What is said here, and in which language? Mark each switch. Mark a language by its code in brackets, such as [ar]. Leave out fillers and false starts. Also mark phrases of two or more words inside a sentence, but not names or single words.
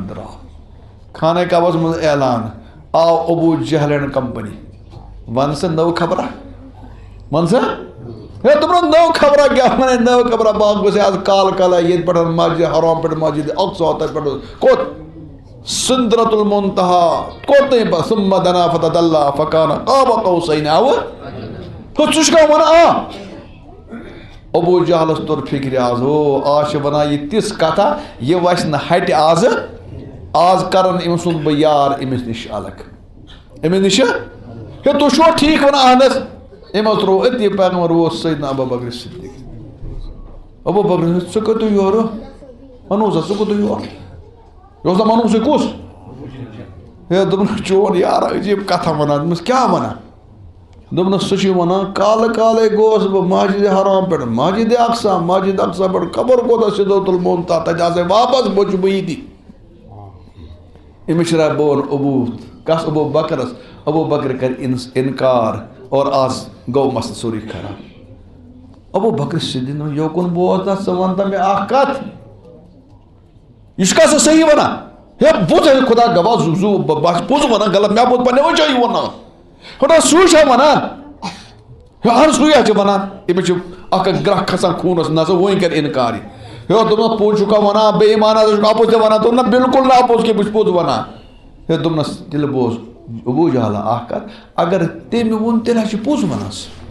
[ks] درٛاو خانہ کعبس منٛز اعلان آو ابو جہل [en] and company [ks] ون سا نٔو خبرا ون سا ہے دوٚپُن نٔو خبرا کیٛاہ ونے نٔو خبرا بہٕ گوٚژھے آز کال کالے ییٚتہِ پٮ۪ٹھ مسجد حرام پٮ۪ٹھ مسجد اقصا تتہِ پٮ۪ٹھ کوٚت سدرۃ المنتہا کوٚت [ar] ثم دنا فتدلى فكان قاب قوسين او [ks] ژٕ چھُکھا ونان ابو جہلس توٚر فکرِ آز ہو آز چھِ ونان یہِ تِژھ کتھا یہِ وسہِ نہٕ ہٹہِ آز کرن أمۍ سُنٛد بہٕ یار أمِس نِش الگ أمِس نِش ہے تُہۍ چھُوا ٹھیٖک ونان اہن حظ أمۍ حظ ترٛوو أتی پیغمبر ووت سیدنا ابو بکر صدیق ابو بکر ژٕ کوٚت یورٕ منوز ژٕ کوٚت یور یہِ اوس دپان منوزٕے کُس ہے دوٚپُن چون یار عجیٖب کتھا ونان دوٚپمس کیٛاہ ونان دوٚپنس سُہ چھُ ونان کالہٕ کالے گوس بہٕ مسجد حرام پٮ۪ٹھ مسجد اقصا پٮ۪ٹھ خبر کوتاہ سدرۃ المنتہا تتہِ آسے واپس بوٚچھ بہٕ ییٚتی أمِس شراے بہٕ وَنہٕ ابو کس ابو بکرس ابو بکر کر انکار اور آز گوٚو مسلہٕ سورُے خراب ابو بکر صدیق یوکُن بوز ژٕ ون تہٕ مےٚ اکھ کتھ یہِ چھُکھا ژٕ صحیح ونان ہے بوٗز خدا گواہ بہٕ چھُس پوٚز ونان غلط مےٚ بوٗز پننیو جایہِ ونان خدا سُے چھا ونان اہن سُے ہا چھُ ونان أمِس چھُ اکھ گرٛکھ کھسان خوٗنس نہ ژٕ وۄنۍ کر انکار ہے دوٚپنس پوٚز چھُکھا ونان بے ایمانا ژٕ چھُکھ اپُز تہِ ونان دوٚپ نہ بالکل نہٕ اپُز کینٛہہ بہٕ چھُس پوٚز ونان ہے دوٚپنس تیٚلہِ بوز ابو جہلا اکھ کتھ اگر تٔمۍ ووٚن تیٚلہِ ہا چھُ پوٚز ونان سُہ